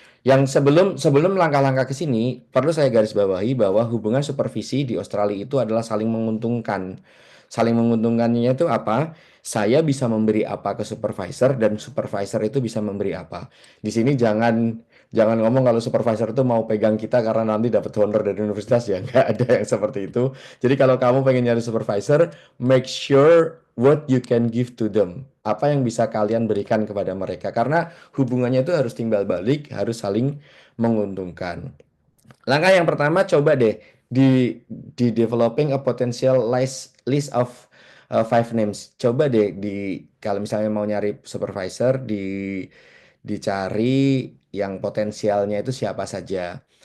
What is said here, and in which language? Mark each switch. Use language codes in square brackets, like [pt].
[id] Yang sebelum sebelum langkah-langkah ke sini, perlu saya garis bawahi bahwa hubungan supervisi di Australia itu adalah saling menguntungkan. Saling menguntungkannya itu apa? Saya bisa memberi apa ke supervisor dan supervisor itu bisa memberi apa. Di sini jangan ngomong kalau supervisor itu mau pegang kita karena nanti dapat honor dari universitas ya. Nggak ada yang seperti itu. Jadi kalau kamu pengen nyari supervisor, [en] make sure what you can give to them. [id] Apa yang bisa kalian berikan kepada mereka. Karena hubungannya itu harus timbal balik, harus saling menguntungkan. Langkah yang pertama coba deh di [en] developing a potential list of 5 names. [id] Coba deh kalau misalnya mau nyari supervisor dicari yang potensialnya itu siapa saja.